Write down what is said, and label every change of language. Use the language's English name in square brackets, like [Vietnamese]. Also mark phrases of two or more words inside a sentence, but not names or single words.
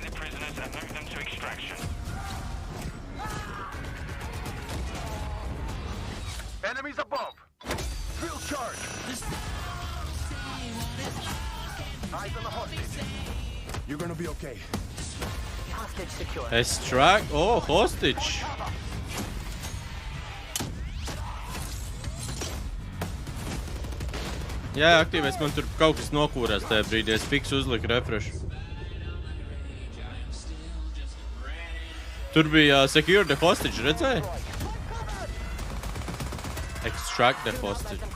[English] Enemies above. Field charge. Eyes on the hostage. You're gonna be okay. Hostage secure. Extract? Oh, hostage. [Latvian] Jā, aktīvēs, man tur kaut kas nokūrās tajā brīdī. Es fiks uzliku refresh. Tur bija [English] secure the hostage, [Latvian] redzēji? [English] Extract the hostage.